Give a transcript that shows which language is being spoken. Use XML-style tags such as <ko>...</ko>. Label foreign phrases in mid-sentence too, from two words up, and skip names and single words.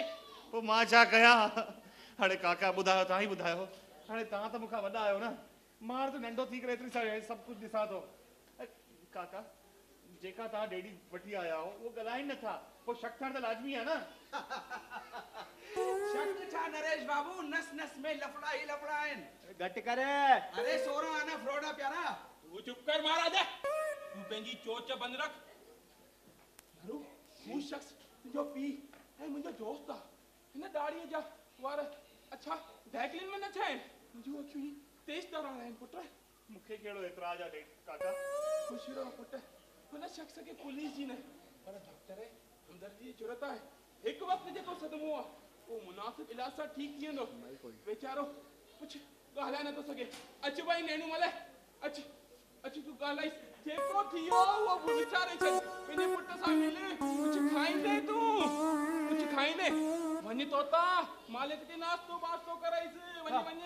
<sd>पोइ मां छा कयां हाणे काका ॿुधायो तव्हां ई ॿुधायो हाणे तव्हां त मूंखां वॾा आहियो न मां त नंढो थी करे एतिरी सारी सभु कुझु ॾिसां थो काका जेका तव्हां डेडी वठी आया हो उहो ॻाल्हाइनि नथा पोइ शक थियण त लाज़मी आहे न शक छा नरेश बाबू</sd> <hi>नस नस में लफड़ा ही लफड़ा</hi> <sd>आहिनि घटि करे अरे 16 आना फ्रॉडा प्यारा तू चुप कर महाराज तू पंहिंजी चोच बंदि रख हरू हू शख्स तुंहिंजो पीउ ऐं मुंहिंजो दोस्त आहे हिन दाढ़ीअ जा वार अच्छा बैकलिन में न छा आहिनि मुंहिंजूं अखियूं तेज तरह आहिनि पुट मूंखे कहिड़ो एतिराज़ आहे काका ख़ुशि रहो पुट हुन शख्स खे पुलिस जी न पर डॉक्टर हमदर्दी जी ज़रूरत आहे हिकु वक़्तु जेको सदमो आहे उहो मुनासिब इलाज सां ठीकु थी वेंदो वीचारो कुझु ॻाल्हाए नथो सघे अचु भाई नेणूमल अचु अचु तूं ॻाल्हाई जेको थी वियो उहो वीचारे छॾ पंहिंजे पुट सां मिल कुझु खाईंदे तूं कुझु खाईंदे वञ तोता मालिक खे नास्तो वास्तो कराइसि वञी वञ</sd>